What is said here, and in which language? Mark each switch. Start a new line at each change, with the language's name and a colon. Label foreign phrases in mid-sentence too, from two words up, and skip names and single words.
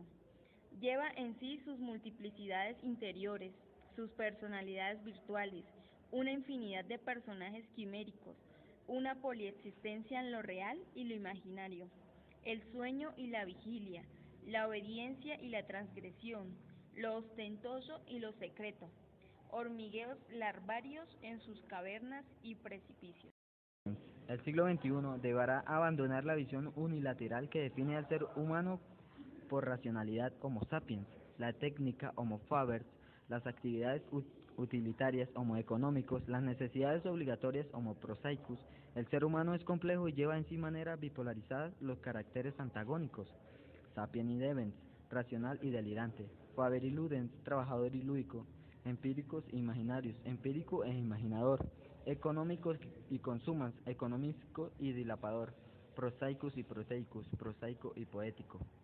Spanish: Lleva en sí sus multiplicidades interiores, sus personalidades virtuales, una infinidad de personajes quiméricos, una poliexistencia en lo real y lo imaginario, el sueño y la vigilia, la obediencia y la transgresión, lo ostentoso y lo secreto, hormigueos larvarios en sus cavernas y precipicios. El siglo XXI deberá abandonar la visión unilateral que define al ser humano por racionalidad
Latin: Homo sapiens,
Spanish: la técnica
Latin: Homo faber,
Spanish: las actividades utilitarias
Latin: Homo economicus,
Spanish: las necesidades obligatorias
Latin: Homo prosaicus.
Spanish: El ser humano es complejo y lleva en sí manera bipolarizadas los caracteres antagónicos, sapien y devens, racional y delirante, faber y ludens, trabajador y lúdico, empíricos e imaginarios, empírico e imaginador, económicos y consumans, económico y dilapador, prosaicus y proteicus, prosaico y poético.